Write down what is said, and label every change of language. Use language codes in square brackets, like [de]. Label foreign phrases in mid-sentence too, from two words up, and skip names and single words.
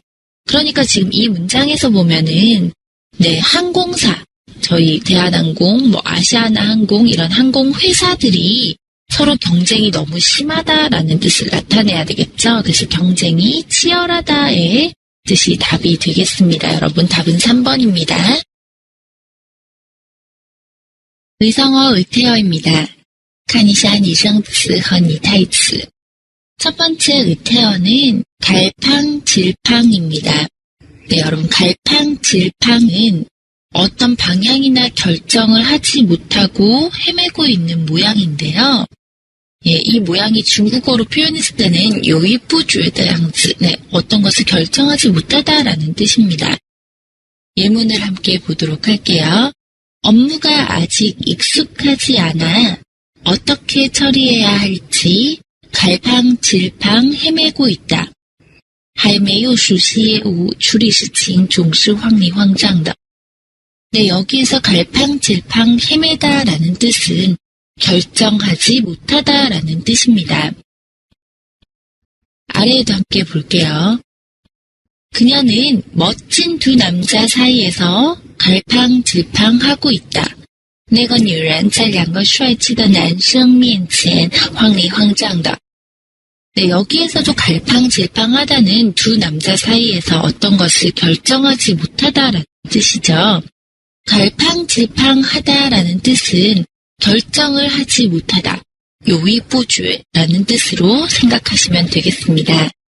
[ko] 그러니까 지금 이 문장에서 보면은 항공사, 저희 대한항공, 아시아나항공 이런 항공회사들이 서로 경쟁이 너무 심하다라는 뜻을 나타내야 되겠죠. 그래서 경쟁이 치열하다의 뜻이 답이 되겠습니다. 여러분 답은 3번입니다. 의성어 의태어입니다. 카니샤 니생词和你台词. 첫 번째 의태어는 갈팡질팡입니다. 여러분 갈팡질팡은 어떤 방향이나 결정을 하지 못하고 헤매고 있는 모양인데요. 이 모양이 중국어로 표현했을 때는 [zh] 犹豫不决的样子, [ko] 어떤 것을 결정하지 못하다라는 뜻입니다. 예문을 함께 보도록 할게요. 업무가 아직 익숙하지 않아 어떻게 처리해야 할지 갈팡질팡 헤매고 있다. [zh] 还没有熟悉业务处理事情总是慌里慌张的. [ko] 여기에서 갈팡질팡 헤매다라는 뜻은 결정하지 못하다라는 뜻입니다. 아래에도 함께 볼게요. 그녀는 멋진 두 남자 사이에서 갈팡질팡하고 있다. [zh] 那个女人在两个帅气的男生面前慌里慌张的. [ko] 여기에서도 갈팡질팡하다는 두 남자 사이에서 어떤 것을 결정하지 못하다라는 뜻이죠. 갈팡질팡하다라는 뜻은 결정을 하지 못하다, 요위부주라는 뜻으로 생각하시면 되겠습니다.